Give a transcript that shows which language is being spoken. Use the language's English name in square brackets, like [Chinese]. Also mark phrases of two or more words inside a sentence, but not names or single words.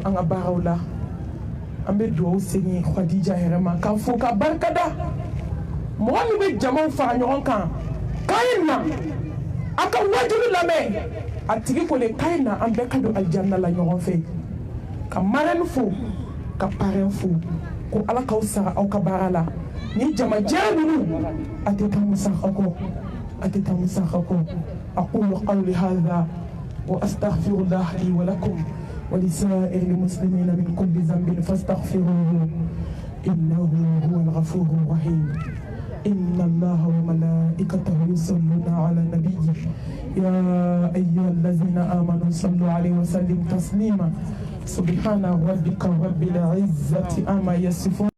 [Bambara] an ka baaraw la an bɛ duwawu segin Khadija yɛrɛ ma k'a fo ka barikada mɔgɔ min bɛ jamaw fara ɲɔgɔn kan k'a ye na a ka wajibi lamɛn a tigi ko le k'a ye na an bɛɛ ka don alijanna la ɲɔgɔn fɛ ka marraine fo ka parrain fo ko ala k'aw sara aw ka baara la ni jamajɛrɛ ninnu a tɛ taa musaka kɔ [Arabic] أقول قولي هذا وأستغفر الله لي ولكم ولسائر المسلمين من كل ذنب فاستغفروه إنه هو الغفور الرحيم إن الله وملائكته يصلون على النبي يا أيها الذين آمنوا صلوا عليه وسلموا تسليما سبحان ربك رب العزة عما يصفون